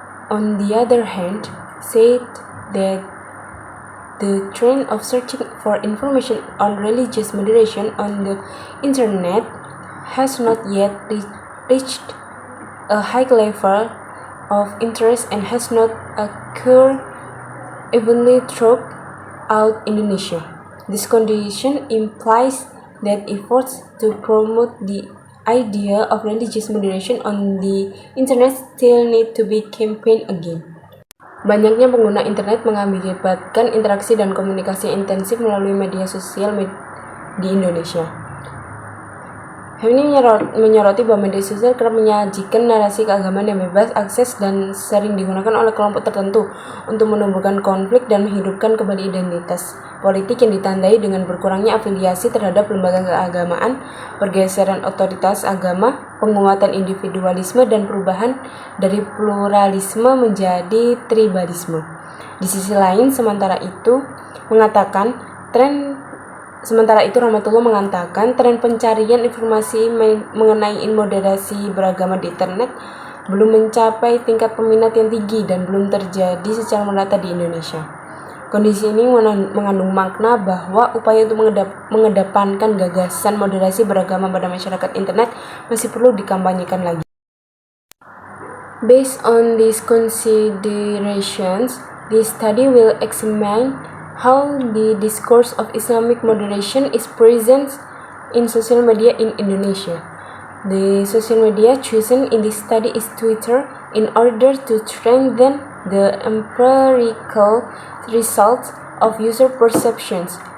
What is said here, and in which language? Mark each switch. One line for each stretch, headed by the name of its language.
English: On the other hand, said that the trend of searching for information on religious moderation on the internet has not yet reached a high level of interest and has not occurred evenly throughout Indonesia. This condition implies that efforts to promote the idea of religious moderation on the internet still need to be campaigned again.
Indonesian: Banyaknya pengguna internet mengakibatkan interaksi dan komunikasi intensif melalui media sosial di Indonesia. Hal ini menyoroti bahwa media sosial kerap menyajikan narasi keagamaan yang bebas akses dan sering digunakan oleh kelompok tertentu untuk menumbuhkan konflik dan menghidupkan kembali identitas politik yang ditandai dengan berkurangnya afiliasi terhadap lembaga keagamaan, pergeseran otoritas agama, penguatan individualisme, dan perubahan dari pluralisme menjadi tribalisme. Di sisi lain, sementara itu Rahmatullah mengatakan tren pencarian informasi mengenai moderasi beragama di internet belum mencapai tingkat peminat yang tinggi dan belum terjadi secara merata di Indonesia. Kondisi ini mengandung makna bahwa upaya untuk mengedepankan gagasan moderasi beragama pada masyarakat internet masih perlu dikampanyekan lagi.
English: Based on these considerations, this study will examine how the discourse of Islamic moderation is present in social media in Indonesia. The social media chosen in this study is Twitter in order to strengthen the empirical results of user perceptions.